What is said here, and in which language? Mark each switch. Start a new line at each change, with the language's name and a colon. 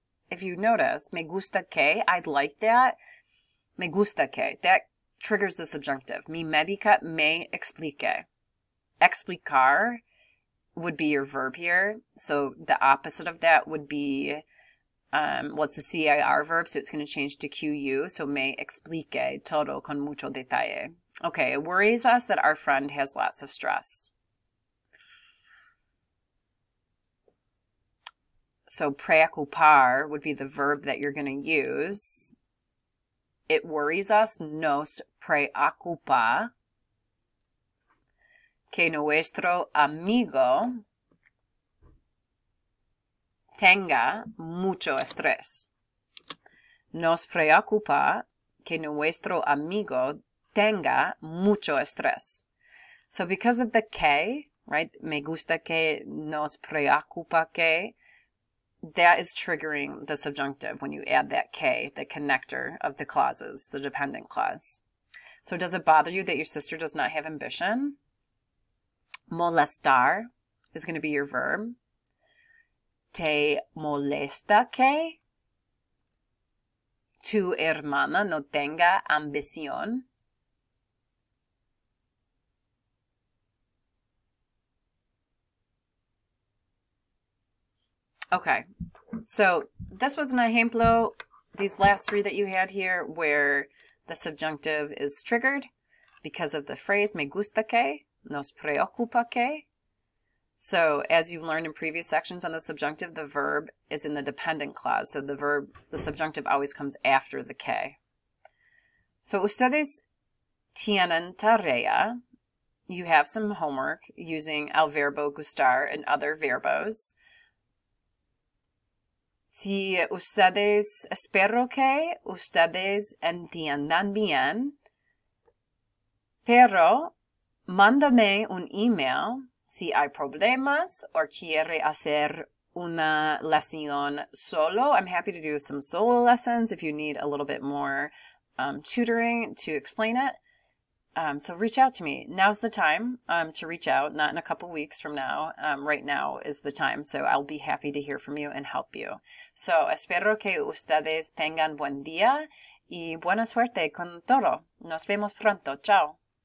English: If you notice,
Spanish: me gusta que,
English: I'd like that.
Spanish: Me gusta que,
English: that triggers the subjunctive.
Spanish: Mi médica me explique.
English: Explicar would be your verb here. So the opposite of that would be, well, it's a CIR verb, so it's going to change to QU.
Spanish: So me explique todo con mucho detalle.
English: Okay, it worries us that our friend has lots of stress. So preocupar would be the verb that you're going to use. It worries us,
Spanish: nos preocupa que nuestro amigo tenga mucho estrés. Nos preocupa que nuestro amigo tenga mucho estrés.
English: So because of the que, right,
Spanish: me gusta que, nos preocupa que,
English: that is triggering the subjunctive when you add that K, the connector of the clauses, the dependent clause. So does it bother you that your sister does not have ambition? Molestar is going to be your verb.
Spanish: Te molesta que tu hermana no tenga ambición?
English: Okay, so this was an ejemplo, these last three that you had here, where the subjunctive is triggered because of the phrase
Spanish: me gusta que, nos preocupa que.
English: So as you learned in previous sections on the subjunctive, the verb is in the dependent clause. So the subjunctive always comes after the que. So
Spanish: ustedes tienen tarea.
English: You have some homework using
Spanish: el verbo gustar
English: and other verbos.
Spanish: Si ustedes, espero que ustedes entiendan bien, pero mándame un email si hay problemas o quiere hacer una lección solo.
English: I'm happy to do some solo lessons if you need a little bit more tutoring to explain it. So reach out to me. Now's the time to reach out, not in a couple weeks from now. Right now is the time, so I'll be happy to hear from you and help you.
Spanish: So espero que ustedes tengan buen día y buena suerte con todo. Nos vemos pronto. Chao.